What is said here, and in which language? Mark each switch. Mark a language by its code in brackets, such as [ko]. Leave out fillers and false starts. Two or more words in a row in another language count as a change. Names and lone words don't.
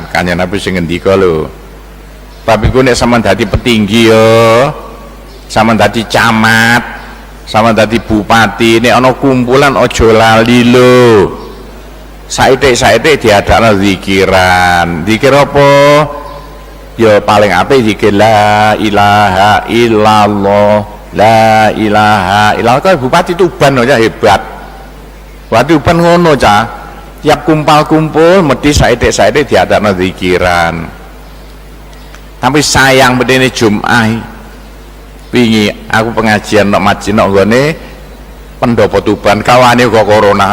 [jv] Kanjeng Nabi sing ngendika lho, tapi ku nek sampean dadi petinggi ya, sampean dadi camat, sampean dadi bupati, nek ana kumpulan aja lali lho. Saithik-saithik diadakno zikiran. Zikir apa? Ya paling apik zikir [ar] لا إله إلا الله، لا إله إلا الله. [jv] Kok bupati Tuban ya hebat. Bupati Tuban ngono cah. Tiap kumpul mesti saithik-saithik diadakno zikiran. Tapi sayang bedene Jumat wingi aku pengajian nok masjid nok nggone pendopo Tuban, kawane kok corona.